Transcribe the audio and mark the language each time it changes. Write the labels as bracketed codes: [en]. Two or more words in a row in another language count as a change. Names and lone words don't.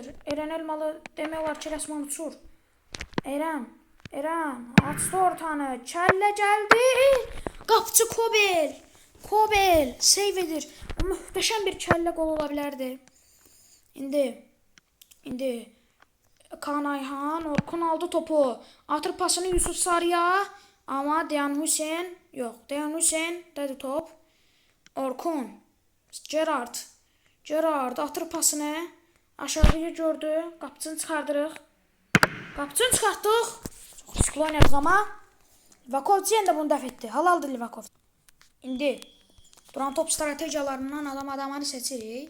[az] Eren Elmalı demək olar ki rəsmən uçur. Eren açdı ortanı. Kəllə gəldi. Qapıcı Kobel save edir. Möhtəşəm bir kəllə qol ola bilərdi. İndi Kaan Ayhan, Orkun aldı topu. Atır pasını Yusuf Sarıya. Ama Dejan Hüseyin dedi top. Orkun. Gerard atır pasını. Aşağıya gördü. Qapıcını çıxardırıq. Çox riskli oynadıq amma Livakovic yenə də bunu dəf etdi. Halaldır Livakovic. İndi duran top strategiyalarından adamları seçirik.